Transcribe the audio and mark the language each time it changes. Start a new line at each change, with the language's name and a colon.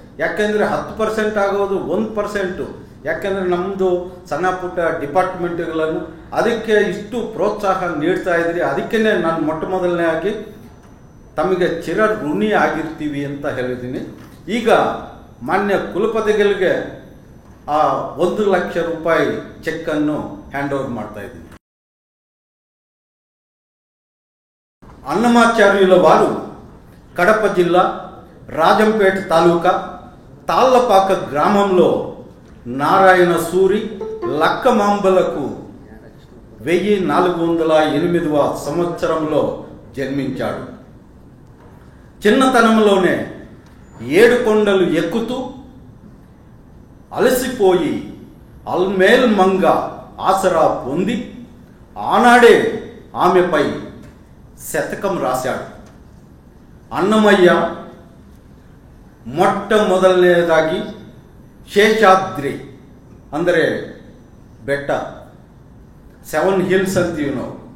Kannada: ಯಾಕೆಂದರೆ 10% ಆಗೋದು 1%. ಯಾಕೆಂದರೆ ನಮ್ಮದು ಸಣ್ಣ ಪುಟ್ಟ ಡಿಪಾರ್ಟ್ಮೆಂಟ್ಗಳನ್ನು ಅದಕ್ಕೆ ಇಷ್ಟು ಪ್ರೋತ್ಸಾಹ ನೀಡ್ತಾ ಇದ್ರಿ. ಅದಕ್ಕೇ ನಾನು ಮೊದಲನೇ ಆಗಿ ತಮಗೆ ಚಿರ ಋಣಿ ಆಗಿರ್ತೀವಿ ಅಂತ ಹೇಳಿದ್ದೀನಿ. ಈಗ ಮಾನ್ಯ ಕುಲಪತಿಗಳಿಗೆ ಆ 1 ಲಕ್ಷ ರೂಪಾಯಿ ಚೆಕ್ಕನ್ನು ಹ್ಯಾಂಡ್ ಓವರ್ ಮಾಡ್ತಾ ಇದ್ದೀನಿ.
Telugu: అన్నమాచార్యుల వారు కడప జిల్లా రాజంపేట తాలూకా తాళ్లపాక గ్రామంలో నారాయణ సూరి లక్కమాంబలకు 1408వ సంవత్సరంలో జన్మించాడు. చిన్నతనంలోనే 7 కొండలు ఎక్కుతూ అలసిపోయి అల్మేల్ మంగ ఆసరా పొంది ఆనాడే ఆమెపై శతకం రాశాడు.
Kannada: అన్నమయ్య ಮೊಟ್ಟಮೊದಲನೇದಾಗಿ ಶೇಷಾದ್ರಿ ಅಂದರೆ ಬೆಟ್ಟ, 7 ಹಿಲ್ಸ್ ಅಂತೀವಿ ನಾವು.